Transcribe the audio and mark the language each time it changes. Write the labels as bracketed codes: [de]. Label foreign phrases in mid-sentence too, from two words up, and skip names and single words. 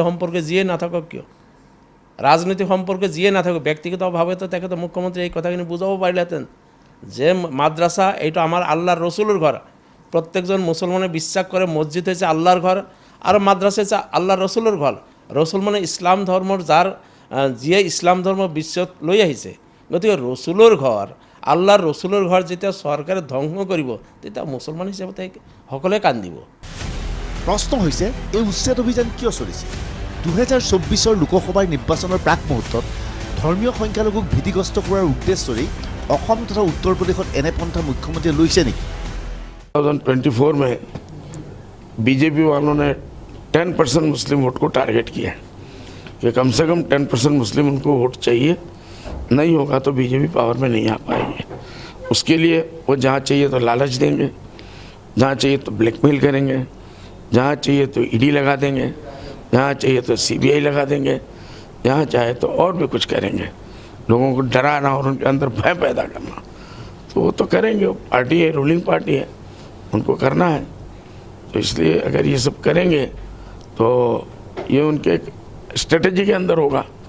[as] সম্পৰ্কে যিয়ে নাথাকক কিয় ৰাজনীতি সম্পৰ্কে যিয়ে নাথাকক ব্যক্তিগতভাৱেতো তেখেতে মুখ্যমন্ত্ৰী এই কথাখিনি বুজাব পাৰিলেহেঁতেন যে মাদ্ৰাছা এইটো আমাৰ আল্লাহৰ ৰচুলৰ ঘৰ প্ৰত্যেকজন মুছলমানে বিশ্বাস কৰে মছজিদ হৈছে আল্লাহৰ ঘৰ আৰু মাদ্ৰাছা হৈছে আল্লাহৰ ৰচুলৰ ঘৰ ৰচুল মানে ইছলাম ধৰ্মৰ যিয়ে ইছলাম ধৰ্ম বিশ্বত লৈ আহিছে গতিকে ৰচুলৰ ঘৰ আল্লাহৰ ৰচুলৰ ঘৰ যেতিয়া চৰকাৰে ধ্বংস কৰিব তেতিয়া মুছলমান হিচাপে সকলোৱে কান্দিব প্ৰশ্ন হৈছে এই উচ্ছেদ অভিযান কিয় চলিছে 2024 লোকসভাৰ নিৰ্বাচনৰ প্ৰাক মুহূৰ্তত ধৰ্মীয় সংখ্যালঘুক ভীতিগ্ৰস্ত কৰাৰ উদ্দেশ্যেৰে অসম তথা উত্তৰ প্ৰদেশত এনে পন্থা মুখ্যমন্ত্ৰীয়ে লৈছে নেকি [hi] 2024 में बीजेपी वालों ने 10% [en] Muslim vote [hi] को टारगेट किया कि कम से कम 10% मुस्लिम उनको वोट चाहिए नहीं होगा तो बीजेपी पावर में नहीं आ पाएंगे उसके लिए वो जहाँ चाहिए तो लालच देंगे जहाँ चाहिए तो ब्लैकमेल करेंगे जहाँ चाहिए तो ईडी लगा देंगे जहाँ चाहिए तो सीबीआई लगा देंगे जहाँ चाहे तो और भी कुछ करेंगे लोगों को डराना और उनके अंदर भय पैदा करना तो वो तो करेंगे वो पार्टी है [en] ruling party [hi] है उनको करना है तो इसलिए अगर ये सब करेंगे तो ये उनके एक स्ट्रेटजी के अंदर होगा